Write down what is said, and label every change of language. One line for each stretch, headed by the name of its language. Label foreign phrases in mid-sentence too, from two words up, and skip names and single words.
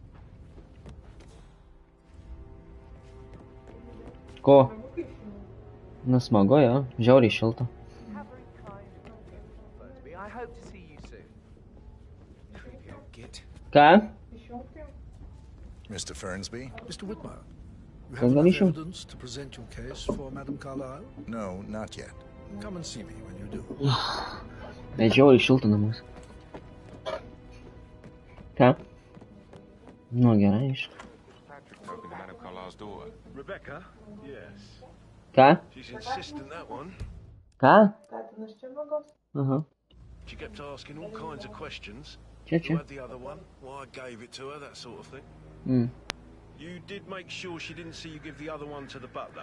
Lithuanian: Ko? Nu smago, ja. Žiauriai šilta.
English: I hope to see you soon. Creepy old git.
Lithuanian: Ką?
English: Mr. Fernsby? Mr. Whitmer, you
Lithuanian: Ten
English: have enough
Lithuanian: ganišu?
English: evidence to present your case for Madame Carlyle? No, not yet. Come and see me when you do.
Lithuanian: Žiauriai šilta namuose. Ką? Nu, gerai, iš.
English: Talking to Madame Carlyle's daughter. Rebecca? Yes.
Lithuanian: Ką?
English: She's insistent, that one.
Lithuanian: Ką? Katinas čia magos. Aha.
English: She kept asking all kinds of questions.
Lithuanian: Čia,
English: Who
Lithuanian: čia.
English: had the other one? Why I gave it to her, that sort of thing. You did make sure she didn't see you give the other one to the butler?